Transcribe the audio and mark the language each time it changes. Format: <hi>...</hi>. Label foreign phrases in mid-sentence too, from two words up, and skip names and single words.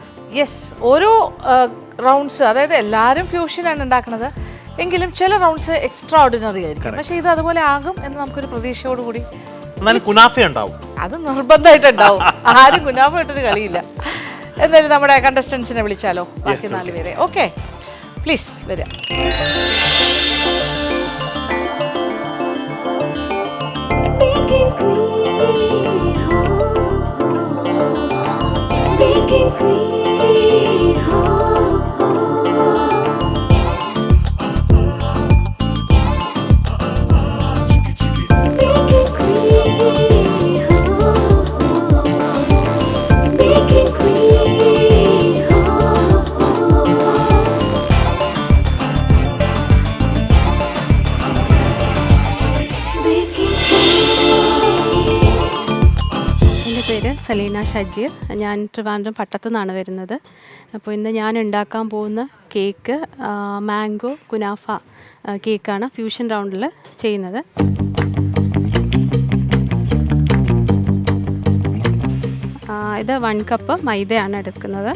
<ml>യെസ്, ഓരോ റൗണ്ട്സ്, അതായത് എല്ലാവരും ഫ്യൂഷനാണ് ഉണ്ടാക്കുന്നത്, എങ്കിലും ചില</ml> <en>rounds extra ordinary</en> <ml>ആയിരിക്കും. പക്ഷെ ഇത് അതുപോലെ ആകും എന്ന് നമുക്കൊരു പ്രതീക്ഷയോടുകൂടി. കുനാഫ ഉണ്ടാവും, അത് നിർബന്ധമായിട്ടുണ്ടാവും. ആരും കുനാഫ ഇട്ടൊരു കളിയില്ല. എന്തായാലും നമ്മുടെ കണ്ടസ്റ്റൻസിനെ വിളിച്ചാലോ, ബാക്കി 4 പേരെ.</ml> <en>okay, please</en> <ml>വരാം.</ml> <en>Baking Queen, ho, ho. Baking Queen, ho, ho. Baking Queen, ho, ho. Baking Queen, ho, ho. Baking</en> <ml>എൻ്റെ പേര് സലീന ഷജീർ. ഞാൻ ട്രിവാൻഡ്രം പട്ടത്തു നിന്നാണ് വരുന്നത്. അപ്പോൾ ഇന്ന് ഞാൻ ഉണ്ടാക്കാൻ പോകുന്ന കേക്ക് മാംഗോ കുനാഫ കേക്കാണ്</ml> <en>fusion roundil</en> <ml>ചെയ്യുന്നത്. ഇത് 1 കപ്പ് മൈദയാണ് എടുക്കുന്നത്.</ml>